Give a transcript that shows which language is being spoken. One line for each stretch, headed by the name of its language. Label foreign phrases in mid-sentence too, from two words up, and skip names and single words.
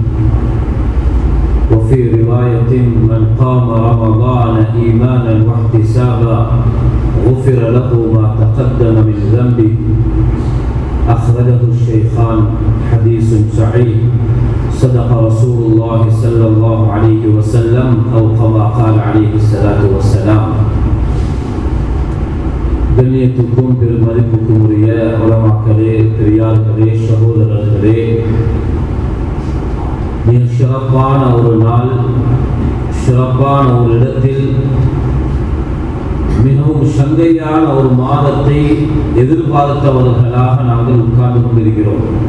Arabic: وفي رواية من قام رمضان إيمانا واحتسابا غفر له ما تقدم من ذنبه أخرجه الشيخان حديث صحيح صدق رسول الله صلى الله عليه وسلم أو كما قال عليه الصلاة والسلام
Tamil: கண்ணியத்துக்கும் பெருமதிப்புக்கும் உரிய உலமாக்களே, பெரியார்களே, சகோதரர்களே, மிக சிறப்பான ஒரு நாள், சிறப்பான ஒரு இடத்தில் மிகவும் சங்கையான ஒரு மாதத்தை எதிர்பார்த்தவர்களாக நாங்கள் உட்கார்ந்து கொண்டிருக்கிறோம்.